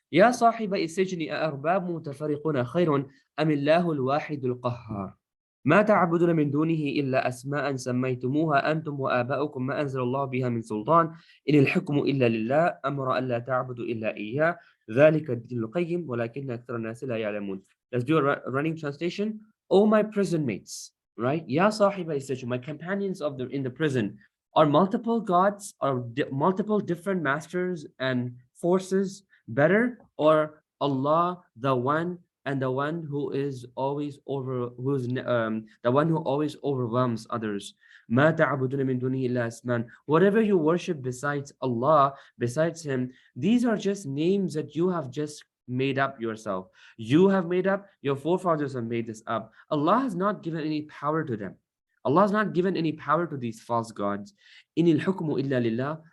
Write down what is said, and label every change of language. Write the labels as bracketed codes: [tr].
[ar] يا صاحب السجن أأرباب متفرقون خير أم الله الواحد القهار ما تعبدون من دونه إلا أسماء سميتموها أنتم وآباؤكم ما أنزل الله بها من سلطان إن الحكم إلا لله أمر ألا تعبدوا إلا إياه ذلك الدين القيم ولكن أكثر الناس لا يعلمون. [en] Let's do a running translation. Oh, my prison mates, right? [ar] يا صاحب السجن, [en] my companions in the prison. Are multiple gods or multiple different masters and forces better, or Allah, the one and the one who is always the one who always overwhelms others? [ar] ما تعبدون من دونه إلا أسماء. [en] Whatever you worship besides Allah, besides Him, these are just names that you have just made up yourself. You have made up, your forefathers have made this up. Allah has not given any power to them. Allah has not given any power to these false gods. [ar] Inil hukmu illa lillah.